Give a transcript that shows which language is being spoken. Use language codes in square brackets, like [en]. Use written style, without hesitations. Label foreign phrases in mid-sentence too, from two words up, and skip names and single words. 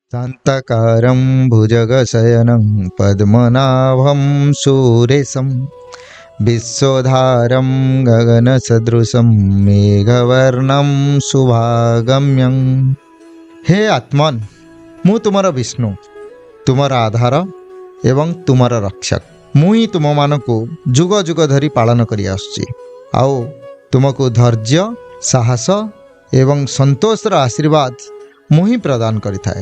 [sa] शान्ताकारं भुजगशयनं पद्मनाभं सुरेशं विश्वधारं गगनसदृशं मेघवर्णं शुभागम्यं। [or] ହେ ଆତ୍ମନ୍, ମୁଁ ତୁମର ବିଷ୍ଣୁ, ତୁମର ଆଧାର ଏବଂ ତୁମର ରକ୍ଷକ। ମୁଁ ତୁମ ମାନଙ୍କୁ ଯୁଗ ଯୁଗ ଧରି ପାଳନ କରି ଆସୁଛି। ଆଉ ତୁମକୁ ଧୈର୍ଯ୍ୟ, ସାହସ ଏବଂ ସନ୍ତୋଷର ଆଶୀର୍ବାଦ ମୁହିଁ ପ୍ରଦାନ କରିଥାଏ।